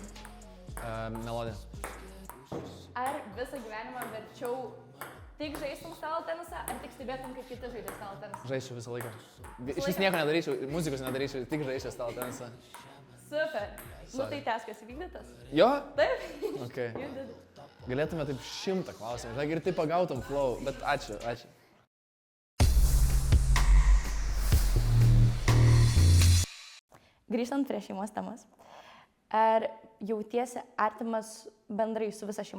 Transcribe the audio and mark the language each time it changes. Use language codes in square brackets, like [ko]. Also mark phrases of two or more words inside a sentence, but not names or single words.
[lt] Melodija. Ar visą gyvenimą verčiau tik žaistum stalo tenisą, ar tik stebėtum, kaip kiti žaidžia stalo tenisą? Žaisčiau visą laiką. Iš vis nieko nedaryčiau, muzikos nedaryčiau, tik žaisčiau stalo tenisą. Super. Nu tai teskas įvykdytas? Jo? Taip. [en] Okay. You did it. [lt] Galėtume taip 100 klausimų, žinai, ir taip pagautum flow, bet ačiū. Grįžtant prie šeimos temos. Ar jautiesi artimas bendrai su visa šeima?